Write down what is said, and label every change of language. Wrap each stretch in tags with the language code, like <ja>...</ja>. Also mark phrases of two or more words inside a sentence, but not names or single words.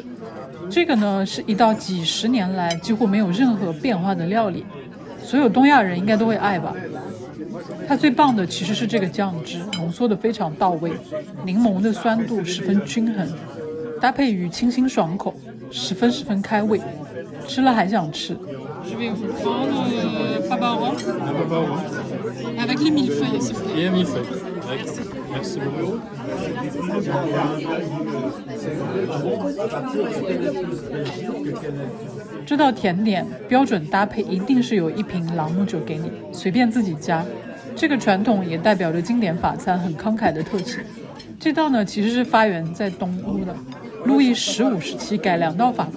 <zh>这个呢是一道几十年来几乎没有任何变化的料理，所有东亚人应该都会爱吧。它最棒的其实是这个酱汁，浓缩的非常到位，柠檬的酸度十分均衡，搭配于清新爽口，十分开胃， 吃了还想吃。</zh> <fr>Je vais vous prendre Barbara avec les millefeuilles, s'il vous plaît. Et millefeuille. Merci beaucoup.</fr> <zh>这道甜点标准搭配一定是有一瓶朗姆酒给你，随便自己加。这个传统也代表着经典法餐很慷慨的特性。这道呢其实是发源在东欧的，路易15时期改良到法国。</zh>